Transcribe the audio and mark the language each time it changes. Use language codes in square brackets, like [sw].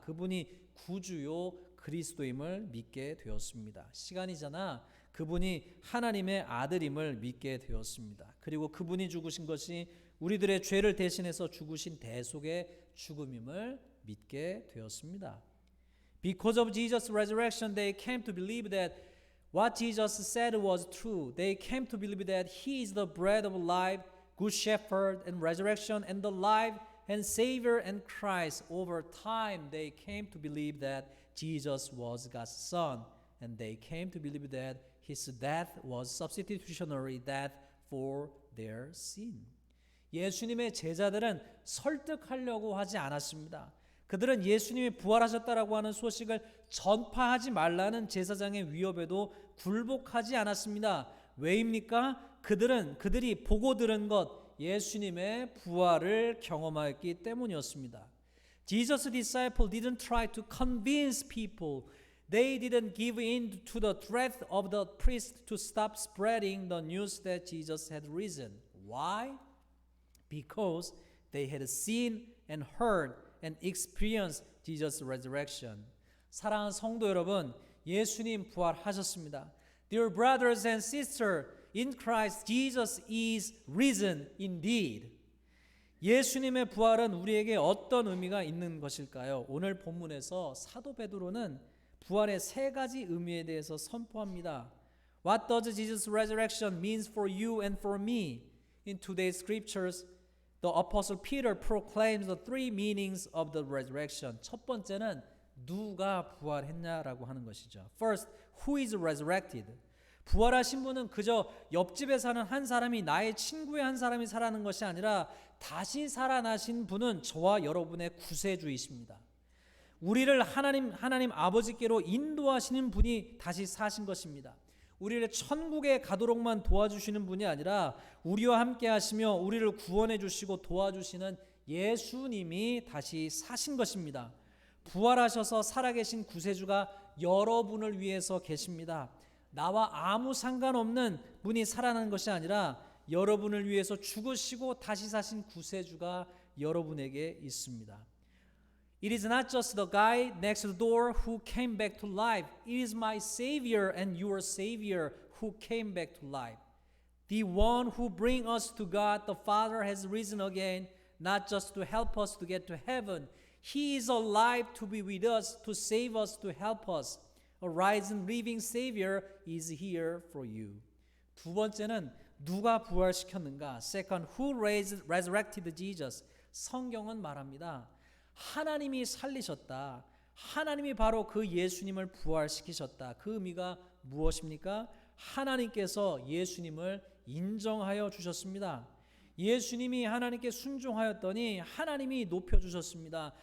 [ko] 그분이 구주요 그리스도임을 믿게 되었습니다. 시간이 지나 그분이 하나님의 아들임을 믿게 되었습니다. 그리고 그분이 죽으신 것이 우리들의 죄를 대신해서 죽으신 대속의 죽음임을 믿게 되었습니다. [en] Because of Jesus' resurrection, they came to believe that what Jesus said was true. They came to believe that He is the bread of life, good shepherd and resurrection and the life and Savior and Christ. Over time, they came to believe that Jesus was God's Son, and they came to believe that His death was substitutionary death for their sin. [ko] 예수님의 제자들은 설득하려고 하지 않았습니다. 그들은 예수님이 부활하셨다라고 하는 소식을 전파하지 말라는 제사장의 위협에도 굴복하지 않았습니다. 왜입니까? 그들이 보고 들은 것, 예수님의 부활을 경험하였기 때문이었습니다. [en] Jesus' disciples didn't try to convince people. They didn't give in to the threat of the priest to stop spreading the news that Jesus had risen. Why? Because they had seen and heard and experienced Jesus' resurrection. [ko] 사랑하는 성도 여러분, 예수님 부활하셨습니다. [en] Dear brothers and sisters, in Christ Jesus is risen indeed. [ko] 예수님의 부활은 우리에게 어떤 의미가 있는 것일까요? 오늘 본문에서 사도 베드로는 부활의 세 가지 의미에 대해서 선포합니다. [en] What does Jesus' resurrection means for you and for me? In today's scriptures, the apostle Peter proclaims the three meanings of the resurrection. [ko] 첫 번째는 누가 부활했냐라고 하는 것이죠. [en] First, who is resurrected? [ko] 부활하신 분은 그저 옆집에 사는 한 사람이 나의 친구의 한 사람이 살아나는 것이 아니라 다시 살아나신 분은 저와 여러분의 구세주이십니다. 우리를 하나님 아버지께로 인도하시는 분이 다시 사신 것입니다. 우리를 천국에 가도록만 도와주시는 분이 아니라 우리와 함께 하시며 우리를 구원해 주시고 도와주시는 예수님이 다시 사신 것입니다. 부활하셔서 살아계신 구세주가 여러분을 위해서 계십니다. 나와 아무 상관없는 분이 살아난 것이 아니라 여러분을 위해서 죽으시고 다시 사신 구세주가 여러분에게 있습니다. [en] It is not just the guy next door who came back to life. It is my Savior and your Savior who came back to life. The one who brings us to God the Father has risen again, not just to help us to get to heaven. He is alive to be with us, to save us, to help us. A risen, living Savior is here for you. [ko] 두 번째는 누가 부활시켰는가? [en] Second, who resurrected Jesus? [ko] 성경은 말합니다. 하나님이 살리셨다. 하나님이 바로 그 예수님을 부활시키셨다. 그 의미가 무엇입니까? 하나님께서 예수님을 인정하여 주셨습니다. 예수님이 하나님께 순종하였더니 하나님이 높여주셨습니다.